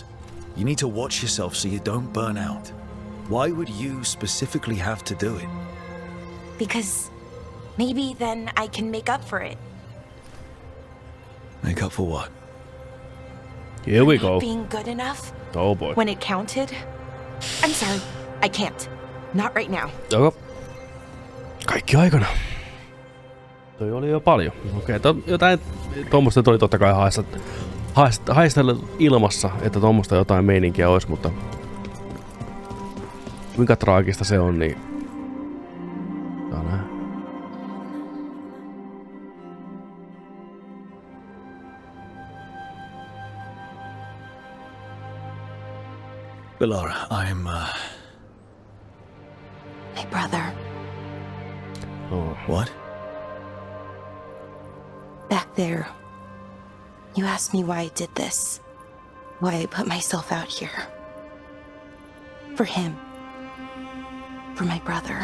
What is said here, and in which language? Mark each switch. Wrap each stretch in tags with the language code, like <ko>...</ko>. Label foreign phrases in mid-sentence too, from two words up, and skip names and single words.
<en>You need to watch yourself so you don't burn out. Why would you specifically have to do it? Because maybe then I can make up for it. Make up for what? Here we go. Being good enough. Oh boy. When it counted. I'm sorry, I can't. Not right now.</en> <fi>Joo. Kaikki aikana. Toi oli jo paljon. Okei, jotain tuommoista tuli totta kai haistella ilmassa, että tuommoista jotain meininkiä olisi, mutta kuinka traagista se on, niin saa nähdä.</fi> <en>Bellara, I'm, My brother. Oh. What? Back there. You asked me why I did this. Why I put myself out here. For him. For my brother.</en>